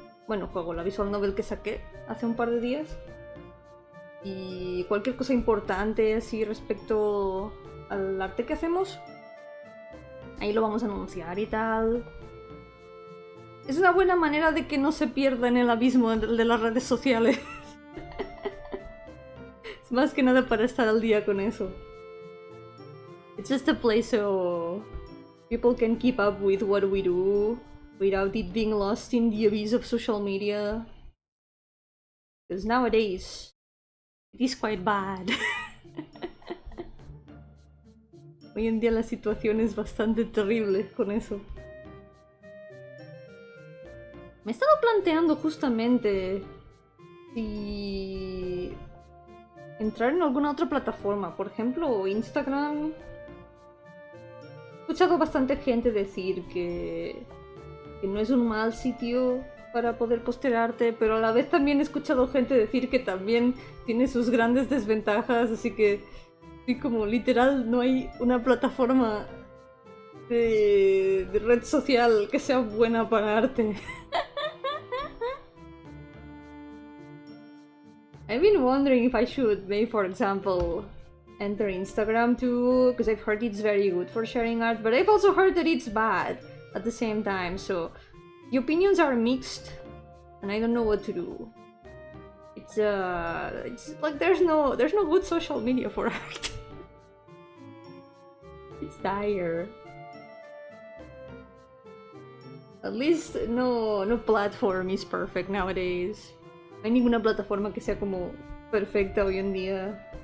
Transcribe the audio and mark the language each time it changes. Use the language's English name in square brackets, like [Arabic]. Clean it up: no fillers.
[Spanish] Bueno, juego, la visual novel que saqué hace un par de días. Y cualquier cosa importante así respecto al arte que hacemos, ahí lo vamos a anunciar y tal. Es una buena manera de que no se pierda en el abismo de las redes sociales. Es más que nada para estar al día con eso. [English] It's just a place so people can keep up with what we do without it being lost in the abyss of social media. Because nowadays, it is quite bad. [Spanish] Hoy en día la situación es bastante terrible con eso. Me he estado planteando justamente si entrar en alguna otra plataforma, por ejemplo Instagram. He escuchado bastante gente decir que no es un mal sitio para poder postear arte, pero a la vez también he escuchado gente decir que también tiene sus grandes desventajas, así que sí, como literal no hay una plataforma de red social que sea buena para arte. [English] I've been wondering if I should, maybe for example, enter Instagram too, because I've heard it's very good for sharing art, but I've also heard that it's bad at the same time, so the opinions are mixed, and I don't know what to do. It's like there's no good social media for art. It's dire. At least no platform is perfect nowadays. [Spanish] No hay ninguna plataforma que sea como perfecta hoy en día.